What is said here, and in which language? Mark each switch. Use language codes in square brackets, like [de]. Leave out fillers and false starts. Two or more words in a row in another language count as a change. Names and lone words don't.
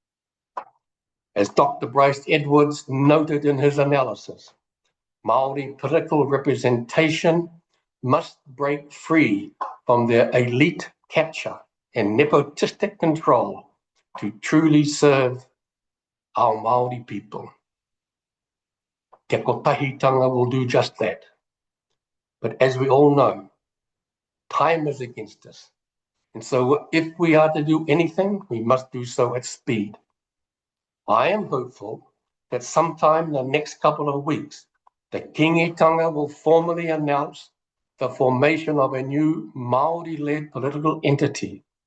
[en] As Dr. Bryce Edwards noted in his analysis, Māori political representation must break free from their elite capture and nepotistic control to truly serve our Māori people. Te kotahitanga will do just that. But as we all know, time is against us. And so if we are to do anything, we must do so at speed. I am hopeful that sometime in the next couple of weeks, the kingitanga will formally announce the formation of a new Māori-led political entity.